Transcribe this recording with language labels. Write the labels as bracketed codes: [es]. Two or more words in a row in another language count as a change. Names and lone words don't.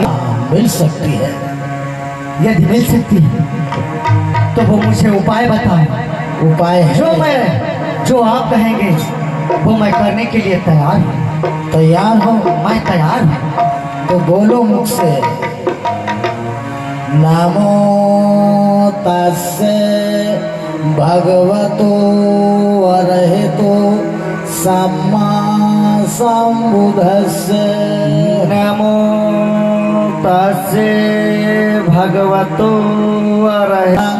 [hi] मिल सकती है। यदि मिल सकती है तो वो मुझे उपाय बताओ। उपाय है। जो आप कहेंगे वो मैं करने के लिए तैयार हूँ। तैयार हो? मैं तैयार हूँ। तो बोलो मुझसे। [pi] नमो तस्से भगवतो अरहतो सम्मा संबुद्धस्से। नमो तस्से भगवतो अरहतं